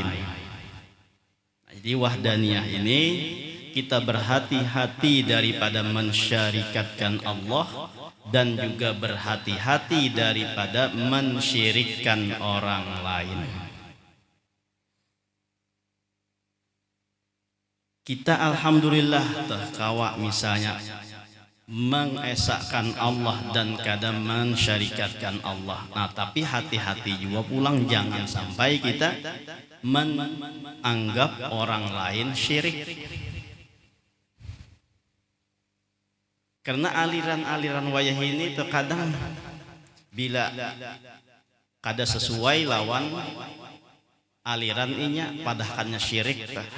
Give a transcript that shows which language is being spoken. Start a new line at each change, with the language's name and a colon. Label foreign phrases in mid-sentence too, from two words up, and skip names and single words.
Indonesian: Jadi wahdaniyah ini kita berhati-hati daripada mensyarikatkan Allah, dan juga berhati-hati daripada mensyirikkan orang lain. Kita alhamdulillah terkawa misalnya mengesahkan Allah dan kadang mensyarikatkan Allah. Nah, tapi hati-hati juga pulang jangan sampai kita menganggap orang lain syirik.
Banjar: Karena aliran-aliran wayah ini terkadang bila kada sesuai lawan aliran inya padahalnya syirik.